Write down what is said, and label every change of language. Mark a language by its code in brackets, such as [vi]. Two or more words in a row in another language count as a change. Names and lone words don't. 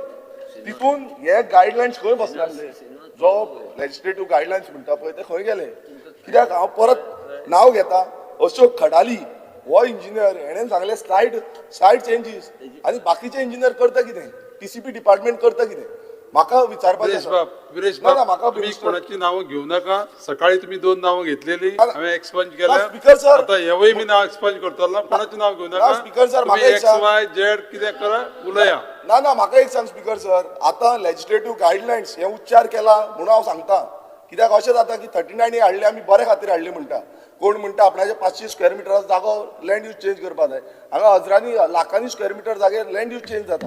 [kok] तितून हे गायडलायन्स खंय बसनासले. जो [en] legislative guidelines [kok] म्हणटा पळय ते खंय गेले. कित्याक हांव परत नांव घेता अशोक खडाली हो इंजिनियर हेणें सांगलें [en] site changes [kok] आनी बाकीचे इंजिनियर करता कितें, [en] TCP department [kok] करता कितें. म्हाका विचारपाचें आसा. विरेश ना, ना, बाब म्हाका तुम्ही मिनिस्टर- [mr] कोणाची नावं घेऊ नका. [kok] सकाळी तुम्ही 2 नावं घेतलेली हांवें एक्सपंज केल्या. [en] Speaker sir-- [kok] आता हेवूय मी नाव एक्सपंज करतलो. [mr] कोणाची नाव घेऊ नका. [en] Speaker sir, [kok] तुम्ही म्हाका एक एक्स सांग. वाय झेड कितें करा उलया. ना ना म्हाका एक सांग [en] Speaker sir, [kok] आतां [en] legislative guidelines [kok] हे उच्चार केला म्हणून हांव सांगता. कित्याक अशें जाता की 39 हाडले आमी बरे खातीर हाडले म्हणटा. कोण म्हणटा आपणाचे 500 स्क्वेअर मिटराचो जागो [en] land use change [kok] करपाक जाय. हांगा हजारांनी लाखांनी [en] square meter [kok] जाग्यार [en] land use change [kok] जाता.